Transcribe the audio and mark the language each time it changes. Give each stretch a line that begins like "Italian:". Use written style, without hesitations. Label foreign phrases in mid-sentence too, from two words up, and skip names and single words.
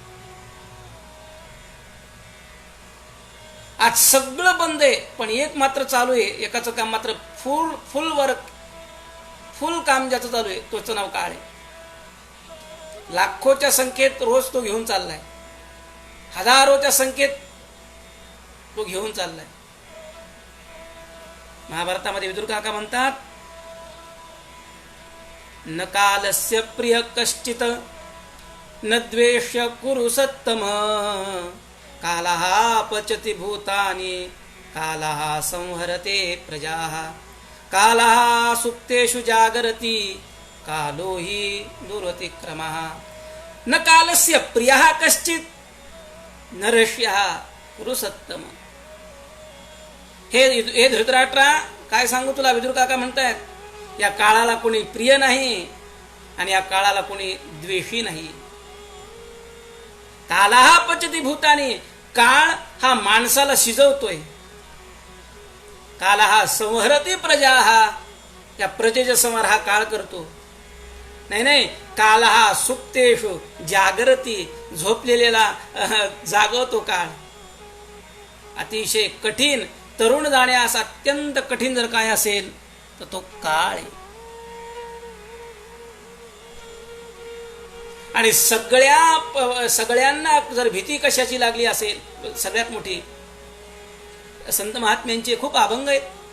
Marathi: आज सगळं बंद आहे पण एक मात्र चालू आहे, एकाचं काम मात्र
English: full work,
Marathi: फुल काम ज्याचं चालू आहे तोचं नाव काळ आहे. लाखोच्या संख्येत रोज तो घेऊन चाललाय, हजारोच्या संख्येत तो घेऊन चाललाय. महाभारतामध्ये विदुर काका म्हणतात
Sanskrit: न कालस्य प्रिय कश्चित न द्वेष्य कुरु सत्तम कालः पचति भूतानि कालः संहरते प्रजाः कालः सुप्तेषु जागरति कालो हि दुरतिक्रमः न कालस्य प्रियः कश्चित न रष्यः कुरु सत्तम.
Marathi: हे धृतराष्ट्रा, काय सांगू तुला, विदुर काका म्हणतायत, या काळाला कोणी प्रिय नाही आणि या काळाला कोणी द्वेषी नाही.
Sanskrit: कालः पचति भूतानि,
Marathi: काळ हा माणसाला शिजवतोय.
Sanskrit: कालः संहरति प्रजाः,
Marathi: या प्रजेचा संहार हा काळ करतो. नाही,
Sanskrit: कालः सुप्तेषु जागरती,
Marathi: झोपलेल्याला जागवतो काळ. अतिशय कठीण, तरुण जाण्यास अत्यंत कठीण जर काय असेल तर तो काळ आहे. आणि सगळ्यांना जर भीती कशाची लागली असेल, सगळ्यात मोठी संत महात्म्यांचे खूप अभंग आहेत.